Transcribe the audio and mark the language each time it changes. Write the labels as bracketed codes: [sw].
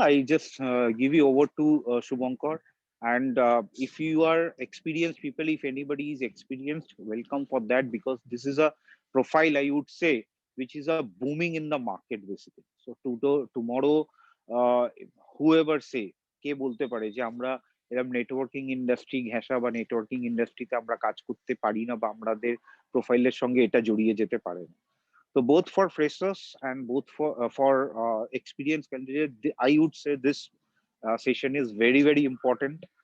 [en] I just give you over to Shubhankar. And if you are experienced people, if anybody is experienced, welcome for that, because this is a profile, I would say, which is a booming in the market basically. So tomorrow, uh, whoever say, [bn] কে বলতে পারে যে আমরা এরকম networking industry ঘেঁষা বা networking ইন্ডাস্ট্রিতে আমরা কাজ করতে পারি না, বা আমাদের প্রোফাইলের সঙ্গে এটা জড়িয়ে যেতে পারে না। [en] So both for freshers and both for experienced candidates, I would say this session is very very important.